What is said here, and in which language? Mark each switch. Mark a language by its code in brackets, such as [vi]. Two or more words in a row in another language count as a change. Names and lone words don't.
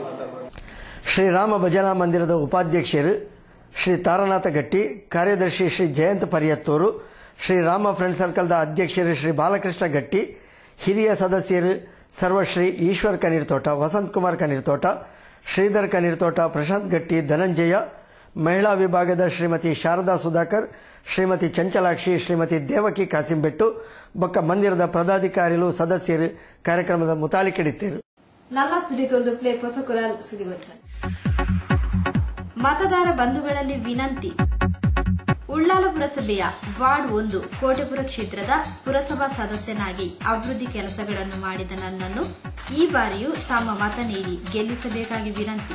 [tcy] ಶ್ರೀರಾಮ ಭಜನಾ ಮಂದಿರದ ಉಪಾಧ್ಯಕ್ಷರು ಶ್ರೀ ತಾರನಾಥ ಗಟ್ಟಿ, ಕಾರ್ಯದರ್ಶಿ ಶ್ರೀ ಜಯಂತ್ ಪರಿಯತ್ತೂರು, ಶ್ರೀರಾಮ ಫ್ರೆಂಡ್ ಸರ್ಕಲ್ದ ಅಧ್ಯಕ್ಷರು ಶ್ರೀ ಬಾಲಕೃಷ್ಣ ಗಟ್ಟಿ, ಹಿರಿಯ ಸದಸ್ಯರು ಸರ್ವಶ್ರೀ ಈಶ್ವರ್ ಕನೀರ್ತೋಟ, ವಸಂತ್ ಕುಮಾರ್ ಕನೀರ್ತೋಟ, ಶ್ರೀಧರ್ ಕನೀರ್ತೋಟ, ಪ್ರಶಾಂತ್ ಗಟ್ಟಿ, ಧನಂಜಯ, ಮಹಿಳಾ ವಿಭಾಗದ ಶ್ರೀಮತಿ ಶಾರದಾ ಸುಧಾಕರ್, ಶ್ರೀಮತಿ ಚಂಚಲಾಕ್ಷಿ, ಶ್ರೀಮತಿ ದೇವಕಿ ಕಾಸಿಂಬೆಟ್ಟು ಬೊಕ್ಕ ಮಂದಿರದ ಪದಾಧಿಕಾರಿಗಳು ಸದಸ್ಯರು ಕಾರ್ಯಕ್ರಮದ ಮುತಾಲಿಕೆಡಿತ್ತರು. [kn] ನನ್ನ ಸುದ್ದಿ ಪ್ಲೇ ಪೊಸಕುರಲ್ ಸುದ್ದಿಗೋಚರ. ಮತದಾರ ಬಂಧುಗಳಲ್ಲಿ ವಿನಂತಿ. ಉಳ್ಳಾಲ ಪುರಸಭೆಯ ವಾರ್ಡ್ 1 ಕೋಟೆಪುರ ಕ್ಷೇತ್ರದ ಪುರಸಭಾ ಸದಸ್ಯನಾಗಿ ಅಭಿವೃದ್ಧಿ ಕೆಲಸಗಳನ್ನು ಮಾಡಿದ ನನ್ನನ್ನು ಈ ಬಾರಿಯೂ ತಮ್ಮ ಮತ ನೀಡಿ ಗೆಲ್ಲಿಸಬೇಕಾಗಿ ವಿನಂತಿ.